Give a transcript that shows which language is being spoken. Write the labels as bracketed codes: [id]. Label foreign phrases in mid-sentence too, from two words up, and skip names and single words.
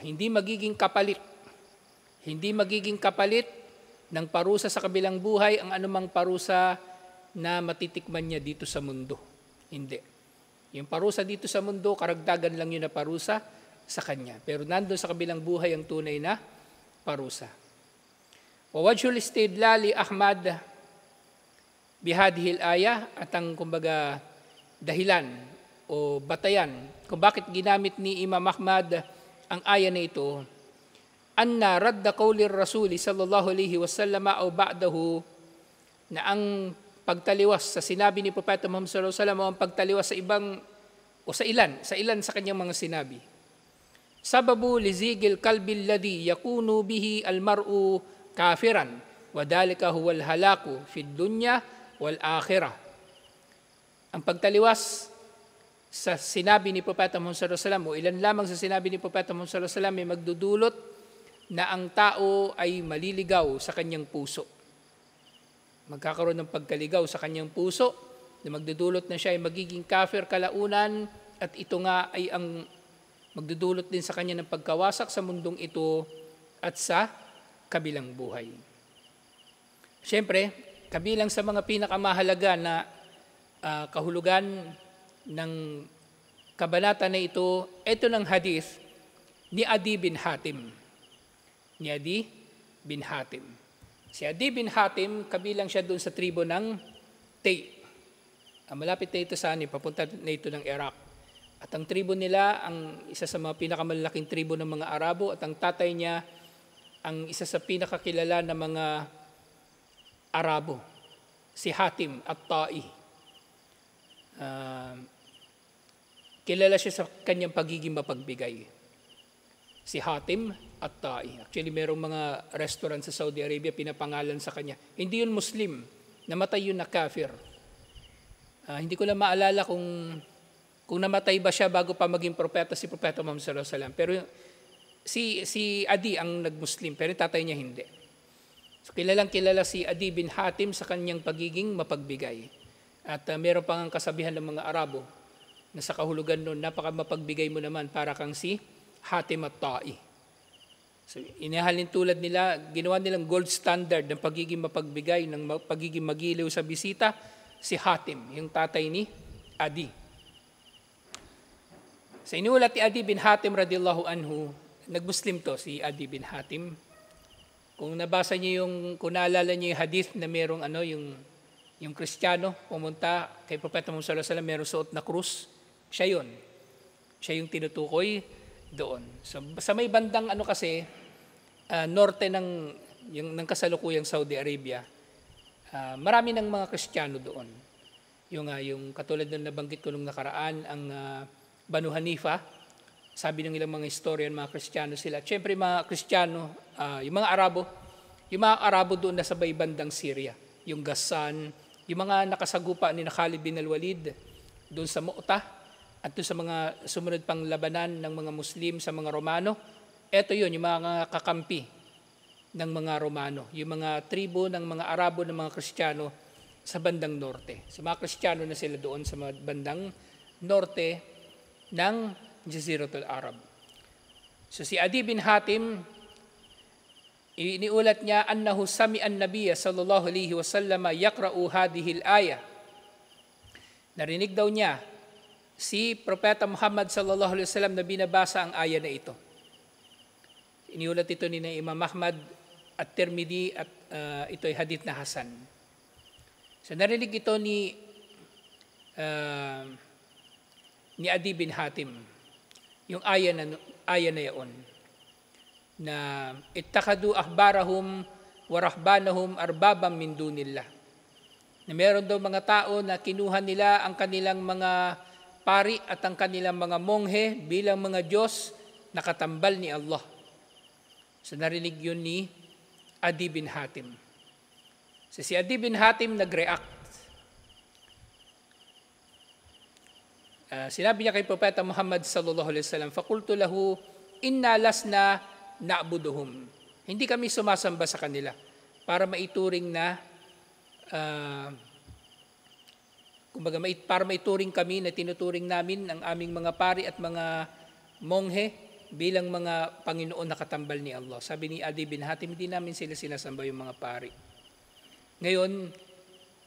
[tl] Hindi magiging kapalit ng parusa sa kabilang buhay ang anumang parusa na matitikman niya dito sa mundo. Hindi. Yung parusa dito sa mundo, karagdagan lang yun na parusa sa kanya. Pero nandun sa kabilang buhay ang tunay na parusa. [ar] ووجه الاستدلال أحمد بهذه الآية, [tl] at ang kumbaga dahilan o batayan kung bakit ginamit ni Imam Ahmad ang aya na ito, [ar] أن رد قول الرسول صلى الله عليه وسلم o بعضه, [tl] na ang pagtaliwas sa sinabi ni Propeta Muhammad [ar] صلى الله عليه وسلم [tl] o ang pagtaliwas sa ibang o sa ilan sa kanyang mga sinabi. [ar] سبب لزيغ القلب الذي يكون به المرء كافرا وذلك هو الهلاك في الدنيا والآخرة. [tl] Ang pagtaliwas sa sinabi ni Propeta Muhammad [ar] صلى الله عليه وسلم [tl] o ilan lamang sa sinabi ni Propeta Muhammad [ar] صلى الله عليه وسلم [tl] ay magdudulot na ang tao ay maliligaw sa kanyang puso. Magkakaroon ng pagkaligaw sa kanyang puso na magdudulot na siya ay magiging kafir kalaunan, at ito nga ay ang magdudulot din sa kanya ng pagkawasak sa mundong ito at sa kabilang buhay. Siyempre, kabilang sa mga pinakamahalaga na kahulugan ng kabanata na ito ng hadith ni Adi bin Hatim. Si Adi bin Hatim, kabilang siya doon sa tribo ng Tay. Malapit na ito sa papunta na ito ng Iraq. At ang tribo nila, ang isa sa mga pinakamalaking tribo ng mga Arabo, at ang tatay niya, ang isa sa pinakakilala na mga Arabo, si Hatim at-Tai. Kilala siya sa kanyang pagiging mapagbigay. Si Hatim at-Tai. Actually, merong mga restaurant sa Saudi Arabia pinapangalan sa kanya. Hindi yun Muslim, namatay yun na kafir. Hindi ko lang maalala kung namatay ba siya bago pa maging propeta si Propeta Muhammad [ar] صلى الله عليه وسلم. [tl] Pero si Adi ang nag-Muslim, pero tatay niya hindi. So, kilala si Adi bin Hatim sa kanyang pagiging mapagbigay. At meron pang ang kasabihan ng mga Arabo na sa kahulugan nun, napaka mapagbigay mo naman para kang si Hatim at-Tai. So, inihalin tulad nila, ginawa nilang [en] gold standard [tl] ng pagiging mapagbigay, ng pagiging magiliw sa bisita, si Hatim, yung tatay ni Adi. Sa inulat ni Adi bin Hatim [ar] رضي الله عنه, [tl] nag-Muslim to si Adi bin Hatim. Kung nabasa niyo kung naalala niyo yung hadith na merong yung Kristiyano pumunta kay Propeta Muhammad [ar] صلى الله عليه وسلم, [tl] merong suot na krus, siya yun. Siya yung tinutukoy doon. So, sa may bandang kasi, norte ng kasalukuyang Saudi Arabia, marami ng mga Kristiyano doon. Yung katulad ng nabanggit ko nung nakaraan, ang Banu Hanifa, sabi ng ilang mga historian, mga Kristiyano sila. At syempre mga Kristiyano, yung mga Arabo doon na sa may bandang Syria, yung Ghassan, yung mga nakasagupa ni Khalid bin al-Walid doon sa Mu'tah, at doon sa mga sumunod pang labanan ng mga Muslim sa mga Romano. Ito yun, yung mga kakampi ng mga Romano, yung mga tribo ng mga Arabo ng mga Kristiyano sa bandang norte. So mga Kristiyano na sila doon sa bandang norte ng Jaziratul Arab. So si Adi bin Hatim, iniulat niya, [ar] أنه سمع النبي صلى الله عليه وسلم يقرأ هذه الآية. [tl] Narinig daw niya si Propeta Muhammad [ar] صلى الله عليه وسلم [tl] na binabasa ang aya na ito. Iniulat ito ni Imam Ahmad at Tirmidhi, at ito ay hadith na Hasan. So narinig ito ni Adi bin Hatim, yung aya na yaon, na [ar] اتخذوا أحبارهم ورهبانهم أربابا من دون الله. [tl] Na meron daw mga tao na kinuha nila ang kanilang mga pari at ang kanilang mga monghe bilang mga Diyos na katambal ni Allah. So narinig yun ni Adi bin Hatim. So si Adi bin Hatim nag-react. Sinabi niya kay Propeta Muhammad [ar] صلى الله عليه وسلم, "فقلت له إنا لسنا نعبدهم." [tl] Hindi kami sumasamba sa kanila para maituring na para maituring kami na tinuturing namin ang aming mga pari at mga monghe bilang mga Panginoon na katambal ni Allah. Sabi ni Adi bin Hatim, hindi namin sila sinasamba yung mga pari.